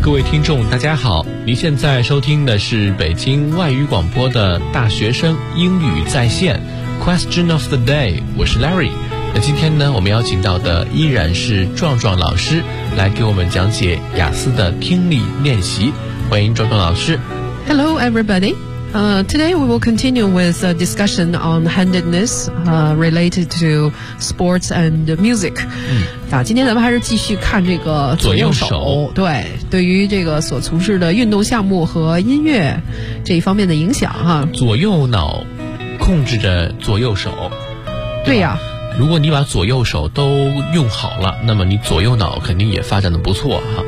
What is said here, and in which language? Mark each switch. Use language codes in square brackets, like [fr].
[zh] 听众大家好，您现在收听的是北京外语广播的大学生英语在线 Question of the day， 我是 Larry。那今天呢，我们邀请到的依然是壮壮老师来给我们讲解雅思的听力练习，欢迎壮壮老师。 [en] Hello everybody、today we will continue with a discussion on handedness、related to sports and music、 [zh] 今天咱们还是继续看这个左右手，对，对于这个所从事的运动项目和音乐这一方面的影响哈。左右脑控制着左右手，对呀、如果你把左右手都用好了，那么你左右脑肯定也发展得不错哈。